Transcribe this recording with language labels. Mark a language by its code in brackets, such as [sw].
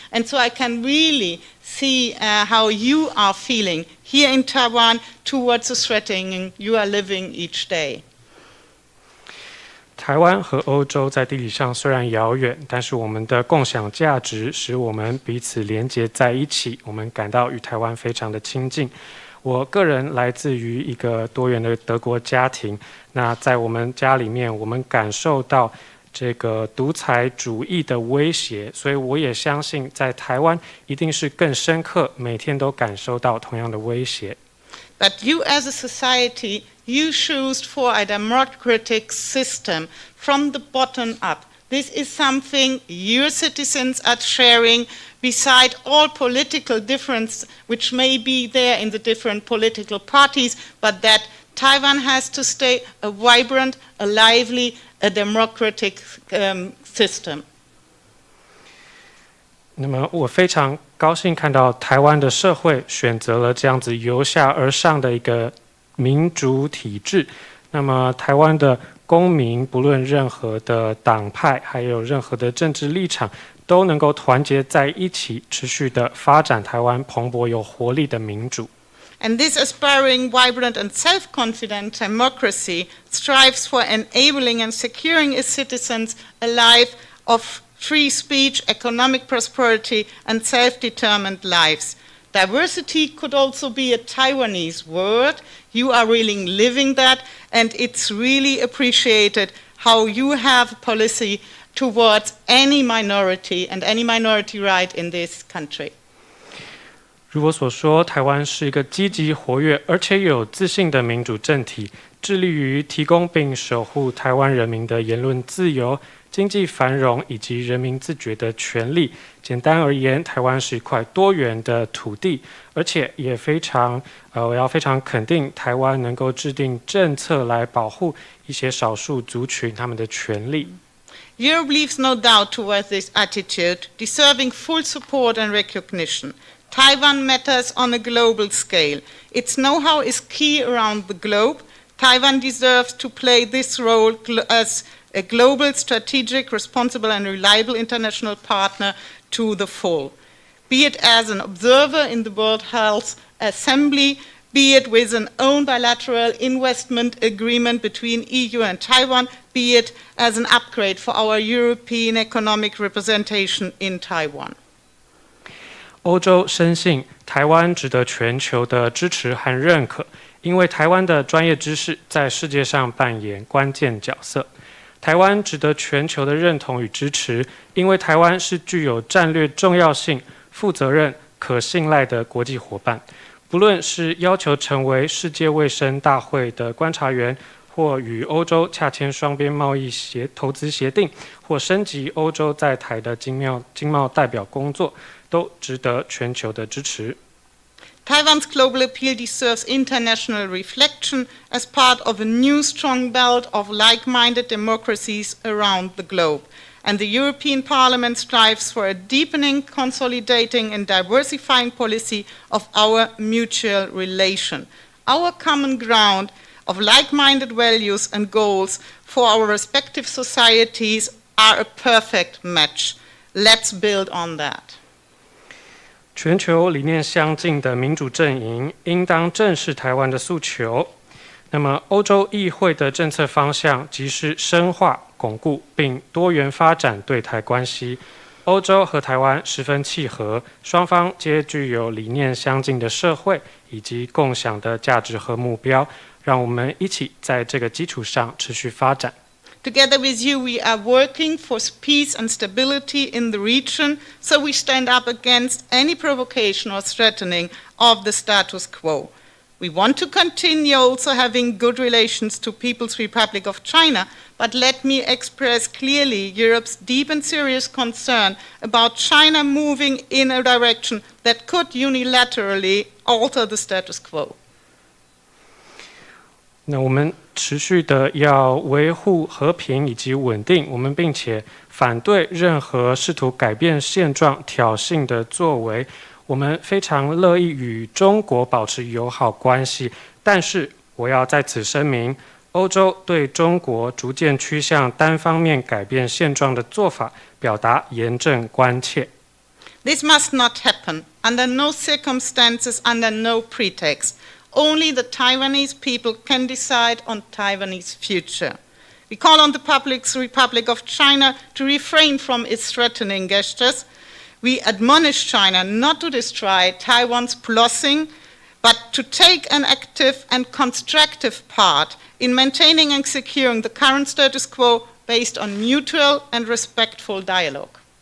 [en] And so I can really see how you are feeling here in Taiwan towards the threatening you are living each day. [zh] 台湾和欧洲在地理上虽然遥远，但是我们的共享价值使我们彼此连结在一起，我们感到与台湾非常的亲近。我个人来自于一个多元的德国家庭，那在我们家里面，我们感受到这个独裁主义的威胁，所以我也相信在台湾一定是更深刻，每天都感受到同样的威胁。 [en] But you as a society, you choose for a democratic system from the bottom up. This is something your citizens are sharing beside all political difference which may be there in the different political parties, but that Taiwan has to stay a vibrant, a lively, a democratic system. [zh] 那么我非常高兴看到台湾的社会选择了这样子由下而上的一个民主体制。那么台湾的公民不论任何的党派，还有任何的政治立场，都能够团结在一起，持续的发展台湾蓬勃有活力的民主。 [en] And this aspiring, vibrant, and self-confident democracy strives for enabling and securing its citizens a life of free speech, economic prosperity, and self-determined lives. Diversity could also be a Taiwanese word. You are really living that, and it's really appreciated how you have policy towards any minority and any minority right in this country. [zh] 如我所说，台湾是一个积极活跃而且有自信的民主政体，致力于提供并守护台湾人民的言论自由、经济繁荣以及人民自决的权利。简单而言，台湾是一块多元的土地，而且也我要非常肯定台湾能够制定政策来保护一些少数族群他们的权利。 [en] Europe leaves no doubt towards this attitude, deserving full support and recognition. Taiwan matters on a global scale. Its know-how is key around the globe. Taiwan deserves to play this role as a global, strategic, responsible, and reliable international partner to the full. Be it as an observer in the World Health Assembly, be it with an own bilateral investment agreement between EU and Taiwan, be it as an upgrade for our European economic representation in Taiwan. [zh] 欧洲深信台湾值得全球的支持和认可，因为台湾的专业知识在世界上扮演关键角色。台湾值得全球的认同与支持，因为台湾是具有战略重要性、负责任、可信赖的国际伙伴。不论是要求成为世界卫生大会的观察员，或与欧洲洽签双边贸易投资协定，或升级欧洲在台的经贸代表工作，都值得全球的支持。 [en] Taiwan's global appeal deserves international reflection as part of a new strong belt of like-minded democracies around the globe. And the European Parliament strives for a deepening, consolidating, and diversifying policy of our mutual relation. Our common ground of like-minded values and goals for our respective societies are a perfect match. Let's build on that. [zh] 全球理念相近的民主阵营应当正视台湾的诉求。那么，欧洲议会的政策方向即是深化、巩固并多元发展对台关系。欧洲和台湾十分契合，双方皆具有理念相近的社会以及共享的价值和目标。让我们一起在这个基础上持续发展。 [en] Together with you, we are working for peace and stability in the region, so we stand up against any provocation or threatening of the status quo. We want to continue also having good relations to People's Republic of China, but let me express clearly Europe's deep and serious concern about China moving in a direction that could unilaterally alter the status quo. [zh] 那我们持续的要维护和平以及稳定，我们并且反对任何试图改变现状、挑衅的作为。我们非常乐意与中国保持友好关系，但是我要在此声明，欧洲对中国逐渐趋向单方面改变现状的做法表达严正关切。 [en] This must not happen under no circumstances, under no pretext. Only the Taiwanese people can decide on Taiwanese future. We call on the People's Republic of China to refrain from its threatening gestures. We admonish China not to destroy Taiwan's blessing, but to take an active and constructive part in maintaining and securing the current status quo based on mutual and respectful dialogue.